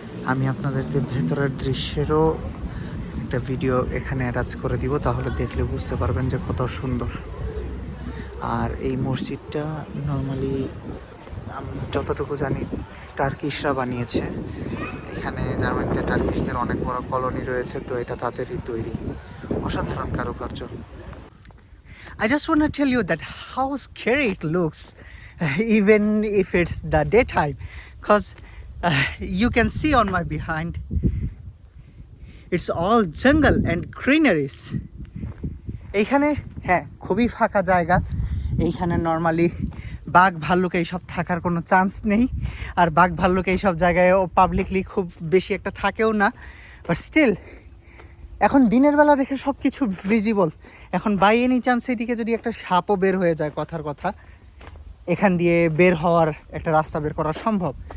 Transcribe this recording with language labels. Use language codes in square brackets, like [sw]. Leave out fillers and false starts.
[bn] আমি আপনাদেরকে ভেতরের দৃশ্যেরও একটা ভিডিও এখানে অ্যাটাচ করে দিব, তাহলে দেখলে বুঝতে পারবেন যে কত সুন্দর। আর এই মসজিদটা নর্মালি আমি যতটুকু জানি টার্কিশরা বানিয়েছে। এখানে জার্মানিতে টার্কিশদের অনেক বড় কলোনি রয়েছে, তো এটা তাদেরই তৈরি। অসাধারণ কারুকার্য। [en] I just want to tell you that how scary it looks, even if it's the daytime, because you can see on my behind, it's all jungle and greeneries. [bn] এইখানে হ্যাঁ খুবই ফাঁকা জায়গা। এইখানে নর্মালি বাঘ ভাল্লুক এইসব থাকার কোনো চান্স নেই, আর বাঘ ভাল্লুক এইসব জায়গায়ও পাবলিকলি খুব বেশি একটা থাকেও না। বাট স্টিল এখন দিনের বেলা দেখে সব কিছু ভিজিবল। এখন বাই এনি চান্স এদিকে যদি একটা সাপও বের হয়ে যায়, কথার কথা, এখান দিয়ে বের হওয়ার একটা রাস্তা বের করা সম্ভব।